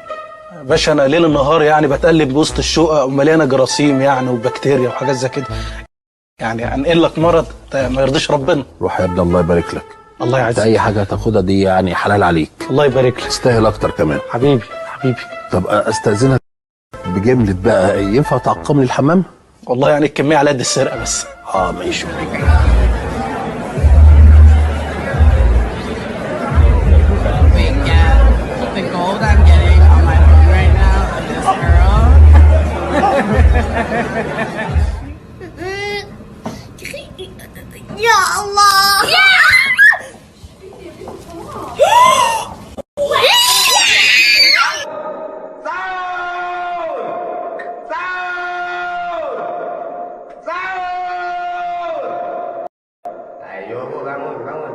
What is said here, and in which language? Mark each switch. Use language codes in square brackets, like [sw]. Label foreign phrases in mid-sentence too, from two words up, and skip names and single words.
[ar] باشا انا ليل النهار يعني بتقلب وسط الشقق ومليانه جراثيم يعني وبكتيريا وحاجات زي كده، يعني انقل لك مرض ما يرضيش ربنا. روح يا ابني الله يبارك لك. الله انت يعزك. اي حاجه هتاخدها دي يعني حلال عليك، الله يبارك لك. تستاهل اكتر كمان. حبيبي حبيبي. طب استاذنك بجمله بقى، ينفع تعقم لي الحمام؟ والله يعني الكميه على قد السرقه بس. ماشي. [en] The gold I'm getting on my phone right now of this girl. [ar] يا الله. [id] Ayo bu, bangun, bangun.